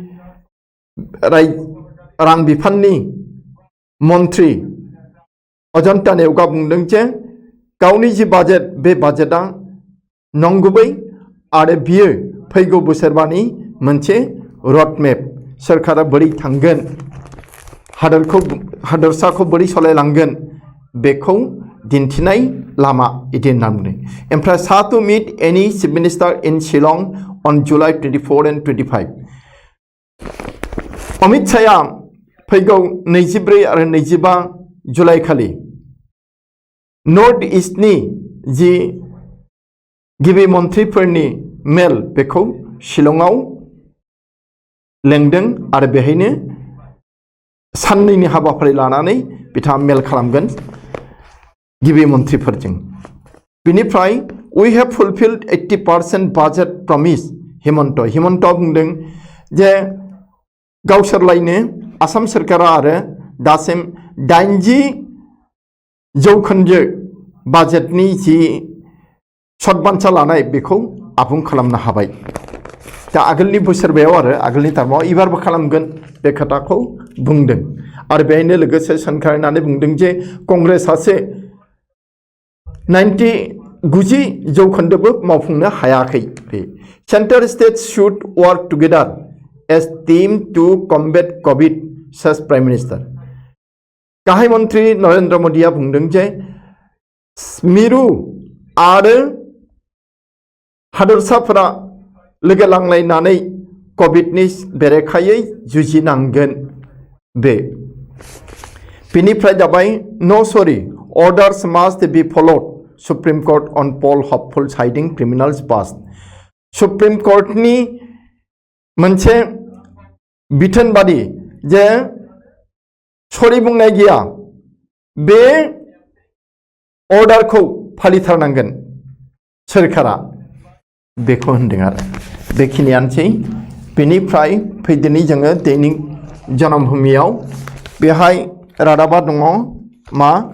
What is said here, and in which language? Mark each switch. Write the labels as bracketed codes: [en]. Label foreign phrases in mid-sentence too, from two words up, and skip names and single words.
[brx] रां बिफाननि मन्त्रि अजन्ता नेवगा बुंदों जे गावनि जि बाजेट बे बाजेटआ नंगुबै आरो बियो फैगौ बोसोरबानि मोनसे रोडमेप सरकारा बोरै थांगोन हादरसाखौ बोरै सालायलांगोन बेखौ दिन्थिनाय लामा इदि होनना बुंदों ओमफ्राय [en] to meet any chief minister in Shillong on July 24 and 25 [brx] अमित शाहआ फैगौ 24 आरो 25 जुलाइ खालि नर्थ इस्टनि जि गिबि मन्थ्रिफोरनि मेल बेखौ शिलंआव लेंदों आरो बेहायनो साननैनि हाबाफारि लानानै बिथाङा मेल खालामगोन गिबि मन्थ्रिफोरजों बिनिफ्राय [en] we have fulfilled 80% budget promise [brx] हिमन्त बुंदों जे गावसोरलायनो आसाम सरकारा आरो दासिम 80% बाजेटनि जि सदबान्सा लानाय बेखौ आबुं खालामनो हाबाय दा आगोलनि बोसोरबायाव आरो आगोलनि टार्माव इबारबो खालामगोन बे खोथाखौ बुंदों आरो बेहायनो लोगोसे सोंखारिनानै बुंदों जे कंग्रेसआसो 90% मावफुंनो हायाखै [en] central state should work together as team to combat COVID says Prime Minister [brx] गाहाय मन्त्रि नरेन्द्र मोदीआ बुंदों जे मिरु आरो हादरसाफोरा लोगो लांलायनानै कभिडनि बेरेखायै जुजिनांगोन बेनिफ्राय जाबाय नो सरि [en] orders must be followed Supreme Court on poll hopeful citing criminals past Supreme Court [brx] नि मोनसे बिथोन बादि जे सरि बुंनाय गैया बे अर्डारखौ फालिथारनांगोन सोरखारा बेखौ होनदों आरो बेखिनियानोसै बेनिफ्राय फैदिनि जोङो दैनिक जनमभूमियाव बेहाय रादाबा दङ मा